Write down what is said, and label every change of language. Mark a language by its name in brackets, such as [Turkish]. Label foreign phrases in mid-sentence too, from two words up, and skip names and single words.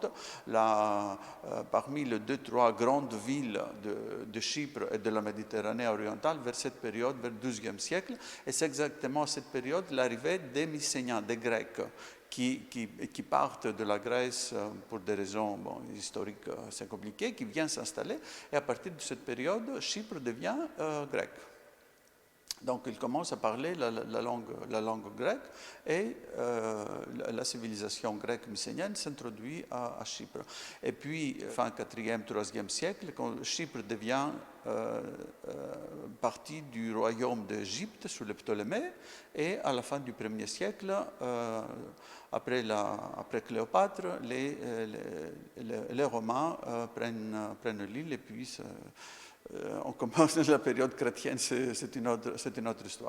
[French] Parmi les 2-3 grandes villes de Chypre et de la Méditerranée orientale vers cette période, vers le XIIe siècle, et c'est exactement à cette période l'arrivée des Mycéniens, des Grecs, qui partent de la Grèce pour des raisons historiques assez compliquées, qui viennent s'installer, et à partir de cette période, Chypre devient grec. Donc ils commencent à parler la langue grecque et la civilisation grecque mycénienne s'introduit à Chypre. Et puis, fin 4e, 3e siècle, quand Chypre devient partie du royaume d'Égypte sous les Ptolémées, et à la fin du 1er siècle, après Cléopâtre, les Romains prennent l'île et puis on commence la période chrétienne, c'est une autre histoire.